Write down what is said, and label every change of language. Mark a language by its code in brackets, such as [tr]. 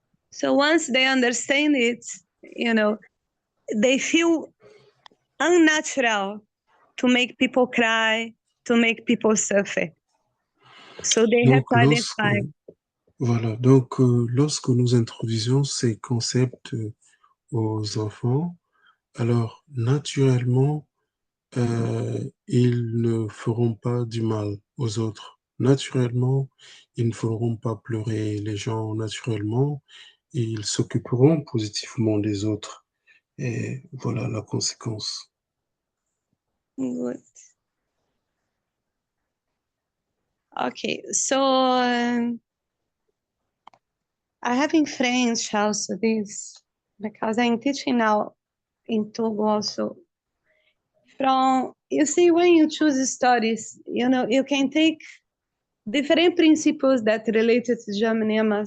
[en] So once they understand it, they feel unnatural to make people cry, to make people suffer. So they have to identify. [fr] Voilà, donc lorsque nous introduisons ces concepts aux enfants, alors naturellement, ils ne feront pas du mal aux autres. Naturellement, ils ne feront pas pleurer les gens naturellement, et ils s'occuperont positivement des autres. Et voilà la conséquence. [en] Good. Okay, so I have in French also this, because I'm teaching now in Togo also from, you see, when you choose stories, you can take different principles that related to Jamanema.